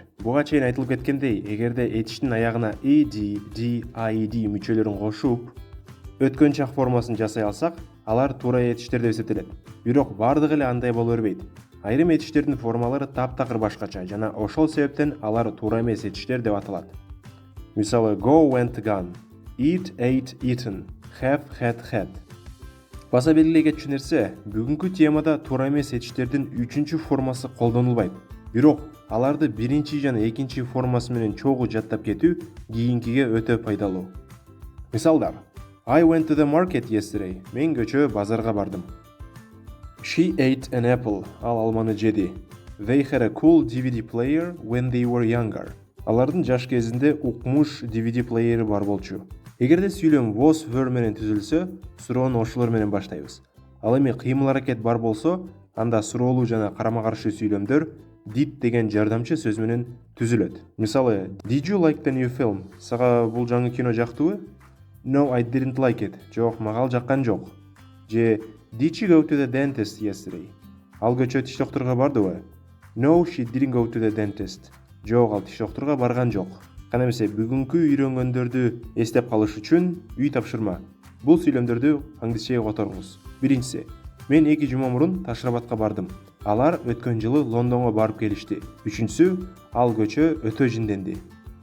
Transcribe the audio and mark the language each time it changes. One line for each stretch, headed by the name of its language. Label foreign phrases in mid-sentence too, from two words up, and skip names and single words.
Kyrgyz: Буга чейин айтылып кеткендей, эгерде этиштин аягына ed, d, ied мүчөлөрүн кошуп, өткөн чак формасын жасай алсак, алар туура этиштер деп эсептелет. Бирок бардыгы эле андай боло бербейт. Айрым этиштердин формалары таптакыр башкача жана ошол себептен алар туура эмес этиштер деп аталат. Мисалы,
English: go, went, gone, eat, ate, eaten, have, had.
Kyrgyz: Баса белгилей кетчү нерсе, бүгүнкү темада туура эмес этиштердин 3-чү формасы колдонулбайт. Бирок аларды биринчи жана экинчи формасы менен чогуу жаттап кетүү кийинкиге өтө пайдалуу. Мисалдар:
English: I went to the market yesterday.
Kyrgyz: Мен кечээ базарга бардым.
English: She ate an apple.
Kyrgyz: Ал алманы жеди.
English: They had a cool DVD player when they were younger.
Kyrgyz: Алардын жаш кезинде укмуш DVD плеери бар болчу. Эгерде сүйлөм
English: was were
Kyrgyz: менен түзүлсө, суроону ошолор менен баштайбыз. Ал эми кыймыл-аракет бар болсо, анда суроолуу жана карама-каршы сүйлөмдөр did деген жардамчы сөз менен түзүлөт. Мисалы,
English: Did you like the new film?
Kyrgyz: Сага бул жаңы кино жактыбы?
English: No, I didn't like it.
Kyrgyz: Жок, мага ал жаккан жок.
English: Же Did she go to the dentist yesterday?
Kyrgyz: Ал кечээ тиш доктурга бардыбы?
English: No, she didn't go to the dentist.
Kyrgyz: Жок, ал тиш доктурга барган жок. Кана эмесе бүгүнкү үйрөнгөндөрдү эстеп калыш үчүн үй тапшырма. Бул сүйлөмдөрдү англисчеге которуңуз. Биринчиси: Мен 2 жума мурун Ташрабатка бардым. Алар өткөн жылы Лондонго барып келишти. Үчүнчүсү: Ал кечөө өтө жинденди.